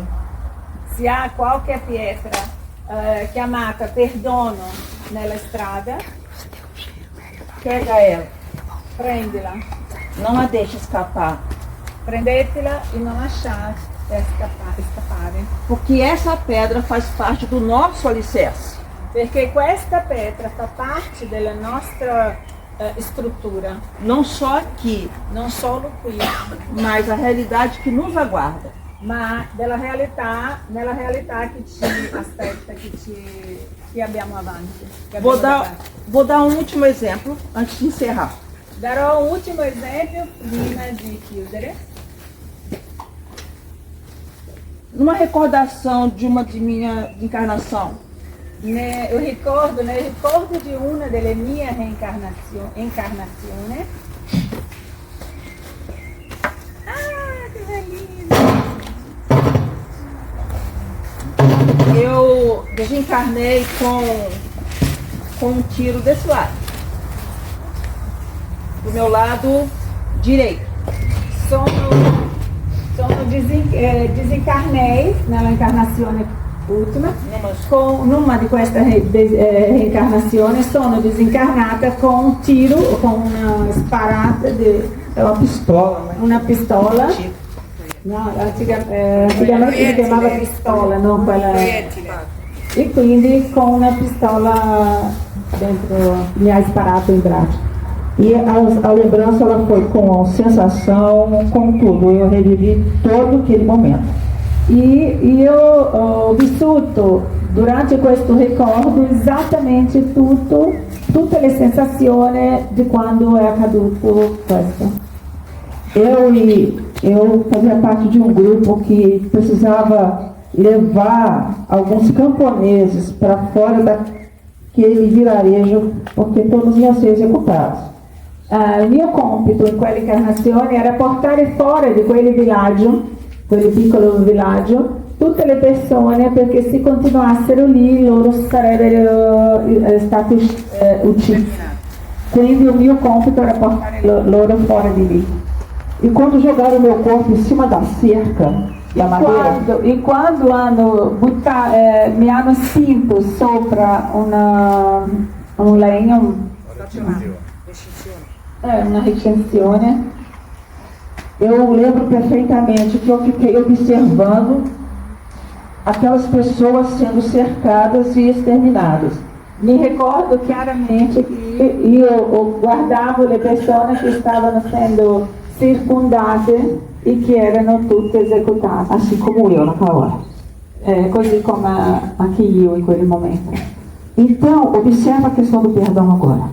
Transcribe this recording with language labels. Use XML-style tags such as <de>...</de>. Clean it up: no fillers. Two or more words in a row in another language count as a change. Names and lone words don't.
<it>Se ha qualche pietra chiamata perdono nella strada,</it> <pt>Pega ela.</pt> <it>Prendila.</it> <pt>Não a deixe escapar.</pt> <it>Prendetela e não lasciare scappare.</it> <pt>Porque essa pedra faz parte do nosso alicerce.</pt> <it>Perché questa pietra fa parte della nostra struttura,</it> <pt>Não só aqui,</pt> <it>non solo qui,</it> <pt>mas a realidade que nos aguarda.</pt> <it>ma nella realtà che ci aspetta, che abbiamo avanti. Che abbiamo davanti.</it> <pt>Vou dar um último exemplo antes de encerrar.</pt> <it>Darò un ultimo esempio prima di chiudere.</it> <pt>Numa recordação de uma de minha encarnação,</pt> <it>Nel ricordo di una delle mie incarnazioni. Ah, che belino!</it> <pt>eu desencarnei com um tiro desse lado. Do meu lado direito.</pt> <it>Desencarnei nella incarnazione ultima. Con una di queste reincarnazioni sono disincarnata con un tiro, con una sparata</it> <pt>É uma pistola, né?</pt> <it>una pistola. No, antigamente si chiamava pistola, non quella. E quindi con una pistola dentro mi ha sparato in braccio.</it> <pt>E a lembrança ela foi com sensação, com tudo. Eu revivi todo aquele momento.</pt> <it>E io ho vissuto durante questo ricordo esattamente tutte le sensazioni di quando è accaduto questo.</it> <pt>Eu fazia parte de um grupo que precisava levar alguns camponeses para fora daquele vilarejo, porque todos iam ser executados.</pt> <it>Il mio compito in quell'incarnazione era portare fuori di quel piccolo villaggio, tutte le persone, perché se continuassero lì loro sarebbero stati uccisi. Quindi il mio compito era portare loro fuori di lì.</it> <pt>E quando jogaram meu corpo em cima da cerca da madeira,</pt> <it>E quando mi hanno spinto sopra un legno, una recinzione,</it> <pt>eu lembro perfeitamente que eu fiquei observando aquelas pessoas sendo cercadas e exterminadas.</pt> <it>mi ricordo chiaramente che io guardavo le persone che stavano essendo circondate e che erano tutte esecutate,</it> <pt>Assim como eu naquela hora.</pt> <it>così come anche io in quel momento.</it> <pt>Então, observa a questão do perdão agora.</pt>